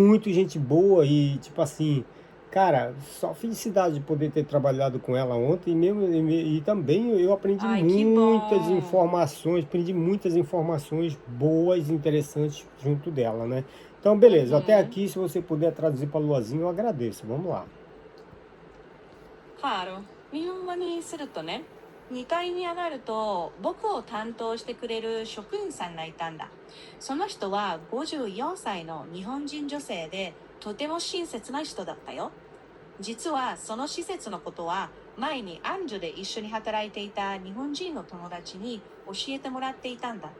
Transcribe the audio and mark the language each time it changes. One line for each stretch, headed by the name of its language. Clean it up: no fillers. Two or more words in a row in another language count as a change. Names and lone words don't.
Portuguese: muito gente boa e tipo assim, cara, só felicidade de poder ter trabalhado com ela ontem e também eu Ai, que bom. aprendi muitas informações boas, interessantes junto dela, né? Então, beleza, até Uhum. aqui, se você puder traduzir para Luazinho, eu agradeço. Vamos lá. Claro。
Japanese: 日本語にするとね、2階に上がると僕を担当してくれる職員さんがいたんだ。その人は54歳の日本人女性で、とても親切な人だったよ。実はその施設のことは前にアンジュで一緒に働いていた日本人の友達に教えてもらっていたんだ。